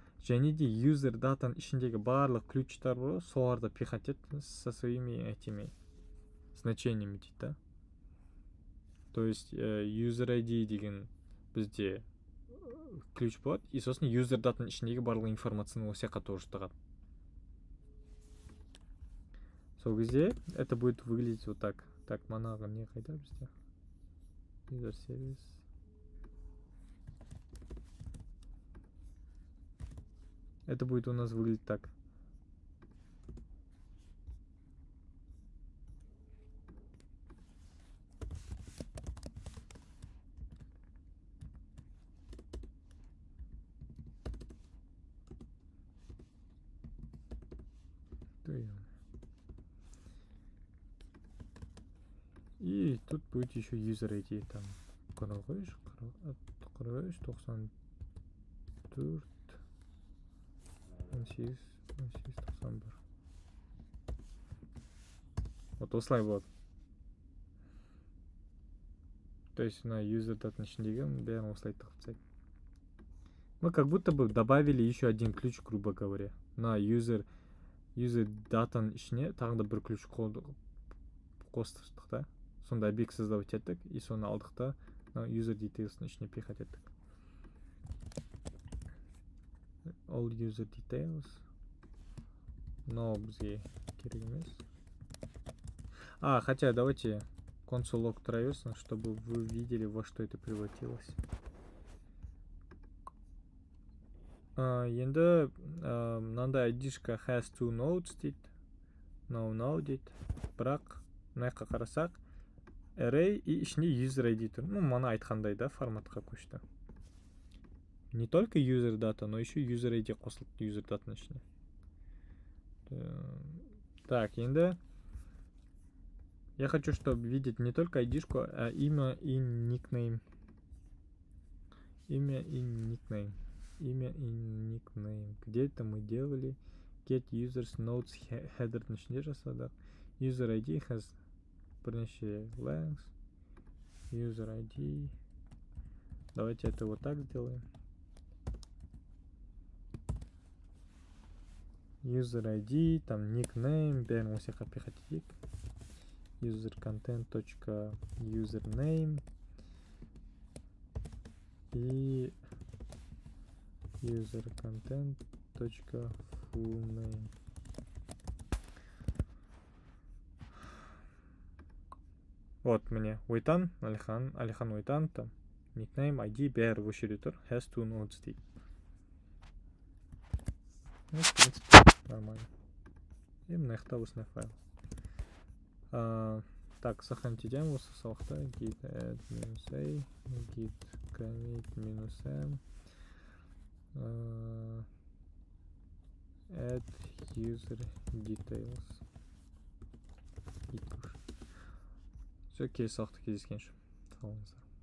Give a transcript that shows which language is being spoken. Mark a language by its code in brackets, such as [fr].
[kk] Және де user датаның ішіндегі барлық ключтар бар, соларды пихать ет [ru] со своими этими значениями [kk] дейді, да? То есть user ID деген бізде ключ болады, и сосын user датаның ішіндегі барлық информацияны осы жаққа тоже тығады. Сол кезде [ru] это будет выглядеть вот так. [kk] Так, манағы не қайда бізде? [en] User service. [ru] Это будет у нас выглядеть так. И тут будет еще user ID там 45, 94, 18, 91. [kk] Вот осылай болады. То есть на user датаның ішіндегі бәрін осылай тығып тастайды. [ru] Мы как будто бы добавили еще один ключ, грубо говоря. [kk] На user датаның ішіне тағы да бір ключ қостық та. Сонда объект создавать еттік, и соны алдық та user details'ның ішіне пихать еттік. [en] All user details. [kk] Но бізге керек емес. [ru] Хотя давайте console log traverse, чтобы вы видели, во что это превратилось. [kk] Енді мынандай ID-шка [en] has two nodes [kk] дейді. No дейді. Бірақ мына жаққа қарасақ array и ішінде user ID тұр. Мана айтқандай да форматқа көшті. [ru] Не только user data, но еще [kk] user ID қосылды user dataның ішіне. [ru] Так, енді я хочу, чтобы видеть не только ID-шку, а имя и никнейм. Имя и никнейм. имя и никнейм. Где-то мы делали get users notes [kk] header'дың ішінде жасадық. [en] User ID has бірнеше length. User ID. [ru] Давайте это вот так сделаем. [kk] User ID, там nickname, бәрін осы жаққа пихать етейік. [en] User content.username и user content.fullname. [kk] Вот міне Ойтан, Алихан Ойтан, там nickname, ID бәрі осы жерде тұр. Has two nodes дейді. [ru] Ну, в принципе, нормально. [kk] И мына жақта осындай файл. [en] Так, сохранить идем [kk] осы салықта [en] git add -a, git commit -m, add user details. [kk] Git push. Все, келесі салықта кездескенше. Сау болыңыздар.